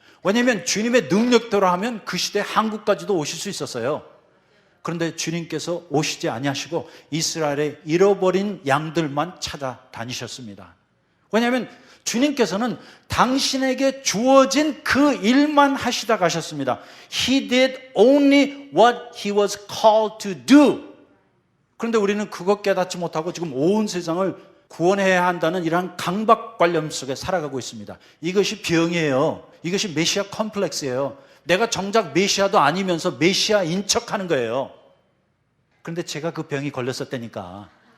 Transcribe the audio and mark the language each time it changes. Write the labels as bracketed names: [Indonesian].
[Korean] 왜냐하면 주님의 능력대로 하면 그 시대 한국까지도 오실 수 있었어요. 그런데 주님께서 오시지 아니하시고 이스라엘의 잃어버린 양들만 찾아다니셨습니다. 왜냐하면 주님께서는 당신에게 주어진 그 일만 하시다 가셨습니다. [English] He did only what he was called to do. [Korean] 그런데 우리는 그것 깨닫지 못하고 지금 온 세상을 구원해야 한다는 이러한 강박관념 속에 살아가고 있습니다. 이것이 병이에요. 이것이 메시아 컴플렉스예요. 내가 정작 메시아도 아니면서 메시아인 척하는 거예요. 그런데 제가 그 병이 걸렸었다니까.